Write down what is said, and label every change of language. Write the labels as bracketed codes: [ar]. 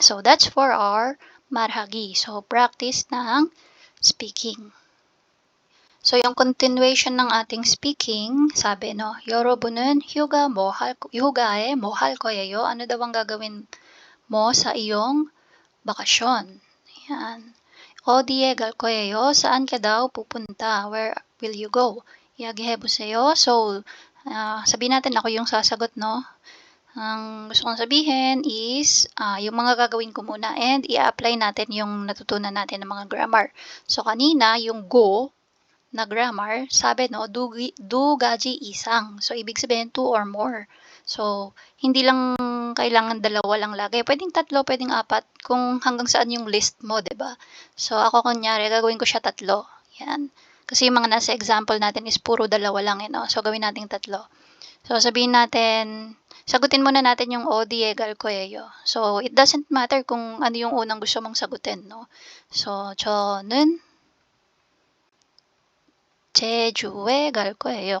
[en] So, that's for our [ko] 말하기. [tl] So, practice ng speaking. So, yung continuation ng ating speaking, sabi, no, [ko] 여러분은 휴가에 뭐 할 거예요? [tl] Ano daw ang gagawin mo sa iyong bakasyon? Ayan. [ko] 어디에 갈 거예요? [tl] Saan ka daw pupunta? [en] Where will you go? [ko] 이야기해보세요. [tl] So, sabihin natin ako yung sasagot, no? Ang gusto kong sabihin is, yung mga gagawin ko muna and i-apply natin yung natutunan natin ng mga grammar. So, kanina, yung go na grammar, sabi, no, [ko] 두 가지 이상. [tl] So, ibig sabihin, [en] 2 or more. [tl] So, hindi lang kailangan 2 lang lagi. Pwedeng 3, pwedeng 4, kung hanggang saan yung list mo, 'di ba? So, ako kunyari, gagawin ko siya 3. Yan. Kasi yung mga nasa example natin is puro 2 lang, no? So, gawin natin 3. So, sabihin natin, sagutin muna natin yung [ko] 어디에 갈 거예요. [tl] So, [en] it doesn't matter [tl] kung ano yung unang gusto mong sagutin, no? [ko] So, 저는 제주에 갈 거예요.